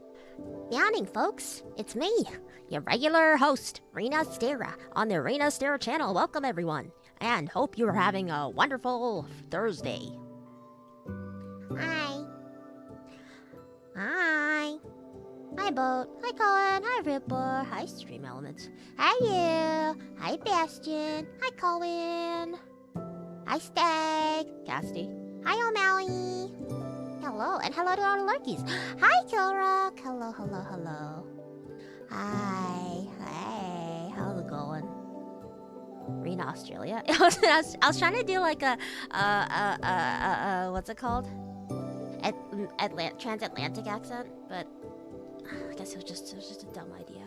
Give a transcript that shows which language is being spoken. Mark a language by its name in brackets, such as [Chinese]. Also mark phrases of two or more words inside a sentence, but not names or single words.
[English] Morning, folks. It's me, your regular host, Rina Astera, on the Rina Astera channel. Welcome, everyone, and hope you're having a wonderful Thursday. Hi. Hi. Hi, Boat. Hi, Colin. Hi, Ripper. Hi, Stream Elements. Hi, you. Hi, Bastion. Hi, Colin. Hi, Stag. Casty. Hi, O'Malley. Hello, and hello to all the lurkies. Hi, Kilrock. Hello, hello, hello. Hi. Hey, how's it going? Rena, Australia. I was trying to do like a what's it called? Transatlantic accent, but I guess it was just a dumb idea.